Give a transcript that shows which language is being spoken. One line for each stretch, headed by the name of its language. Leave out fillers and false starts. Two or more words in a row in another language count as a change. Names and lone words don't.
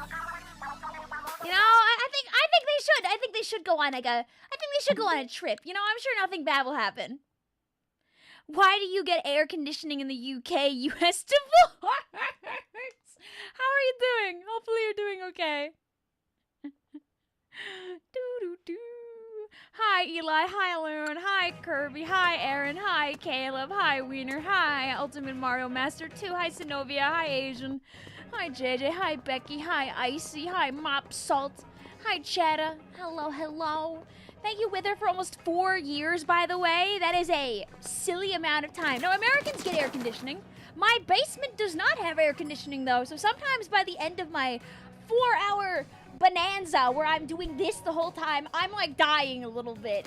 English: I think they should. I think they should go on, a trip. I'm sure nothing bad will happen. Why do you get air conditioning in the UK, US divorce? How are you doing? Hopefully you're doing okay. Doo-doo-doo. Hi, Eli. Hi, Loon. Hi, Kirby. Hi, Aaron. Hi, Caleb. Hi, Wiener. Hi, Ultimate Mario Master 2. Hi, Synovia. Hi, Asian. Hi, JJ. Hi, Becky. Hi, Icy. Hi, Mop Salt. Hi, Chetta. Hello, hello. Thank you, Wither, for almost 4 years, by the way. That is a silly amount of time. No, Americans get air conditioning. My basement does not have air conditioning, though, so sometimes by the end of my 4-hour bonanza where I'm doing this the whole time, I'm dying a little bit.